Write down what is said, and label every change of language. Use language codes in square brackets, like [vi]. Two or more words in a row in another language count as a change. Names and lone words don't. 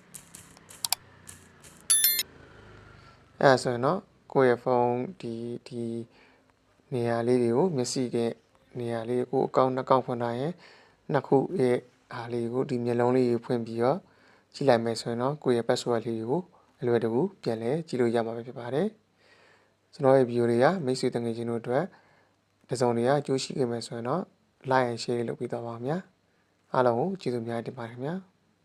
[my] အဲ့ဆိုရင်တော့ကိုယ့်ရဲ့ဖုန်းဒီနေရာလေးတွေကိုမျက်စိကနေရာလေးကိုအကောင့်နှစ်ကောင့်ဖွင့်ထားရင်နှစ်ခုရဲ့အားလေးကိုဒီမျက်လုံးလေးကိုဖွင့်ပြီးတော့ကြည့်လိုက်မယ်ဆိုရင်တော့ကိုယ့်ရဲ့ password လေးကိုအလွယ်တကူပြန်လဲကြည့်လို့ရမှာဖြစ်ပါတယ်ကျွန်တော်ရဲ့ video တွေကမိတ်ဆွေတငယ်ချင်းတို့အတွက်တစ်စုံတစ်ရာအကျိုးရှိခဲ့မယ်ဆိုရင်တော့ [en] like and share [my] လုပ်ပေးတော့ပါခင်ဗျာအားလုံးကိုကျေးဇူးများတင်ပါတယ်ခင်ဗျာ